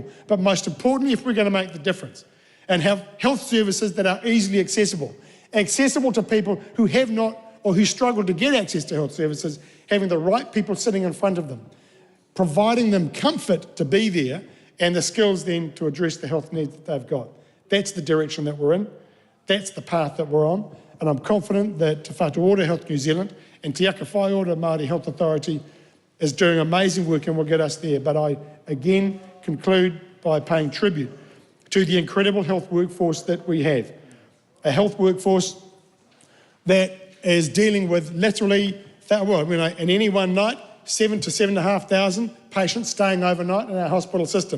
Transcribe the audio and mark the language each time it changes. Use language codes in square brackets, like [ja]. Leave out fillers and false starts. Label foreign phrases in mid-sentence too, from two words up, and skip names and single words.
[en] But most importantly, if we're going to make the difference, and have health services that are easily accessible to people who have not or who struggle to get access to health services, having the right people sitting in front of them, providing them comfort to be there and the skills then to address the health needs that they've got. That's the direction that we're in. That's the path that we're on. And I'm confident that Te Whatu Ora Health New Zealand and Te Aka Whai Ora Māori Health Authority is doing amazing work and will get us there. But I, again, conclude by paying tribute to the incredible health workforce that we have. A health workforce that is dealing with literally, in any one night, 7,000 to 7,500 patients staying overnight in our hospital system.